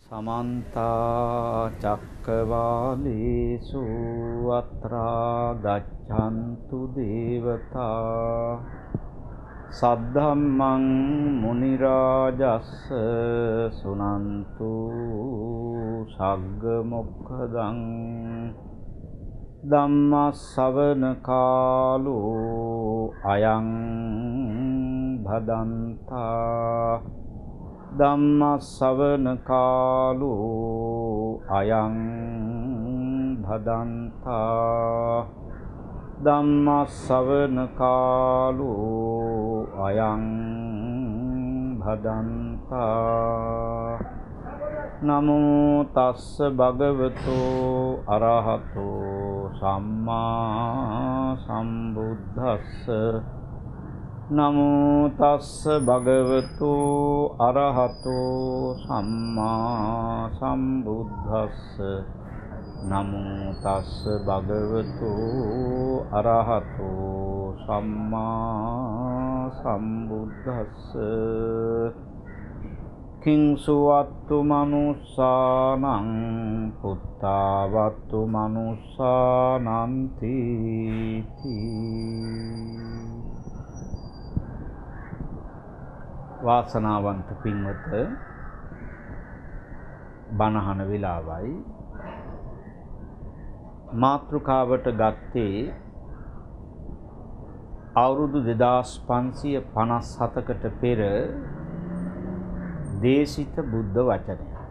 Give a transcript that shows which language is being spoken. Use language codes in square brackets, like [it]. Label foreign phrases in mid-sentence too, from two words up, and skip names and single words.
[pi] समन्ता चक्रवालेषु अत्रा गच्छन्तु देवता सद्धम्मं मुनिराजस्स सुनन्तु सग्गमोक्खदं ධම්මස්සවන කාලෝ අයං භදන්තා ධම්මස්සවන කාලෝ අයං භදන්තා ධම්මස්සවන කාලෝ අයං භදන්තා නමෝ තස්ස භගවතෝ අරහතෝ සම්මා සම්බුද්දස්ස නමෝ තස්ස භගවතු අරහතෝ සම්මා සම්බුද්දස්ස නමෝ තස්ස භගවතු අරහතෝ සම්මා සම්බුද්දස්ස කිංසුවත්තු මනුස්සානං පුත්තාවත්තු මනුස්සානන්ති [si] වාසනාවන්ත පින්වත බණහන වෙලාවයි මාතෘකාවට ගත්තේ අවුරුදු 2557කට පෙර දේශිත බුද්ධ වචනය.